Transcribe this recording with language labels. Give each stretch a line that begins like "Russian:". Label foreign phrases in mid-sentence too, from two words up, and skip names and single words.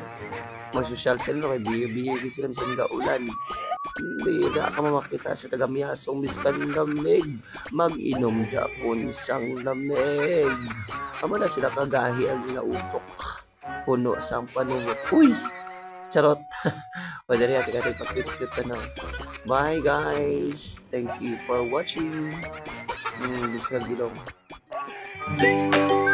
Hiligaynon: Mag-social sila kay beer sila bisan gaulan. Hindi na ka makita sa taga-miyasong miskan lamig. Mag-inom japon sang lamig. Amo na sila kagahi ang nautok. Puno sang panungot. Uy! Charot!
Filipino: Pwede rin ating pakit-kita na.
English: Bye guys! Thank you for watching.
Cebuano: Bisag gilong.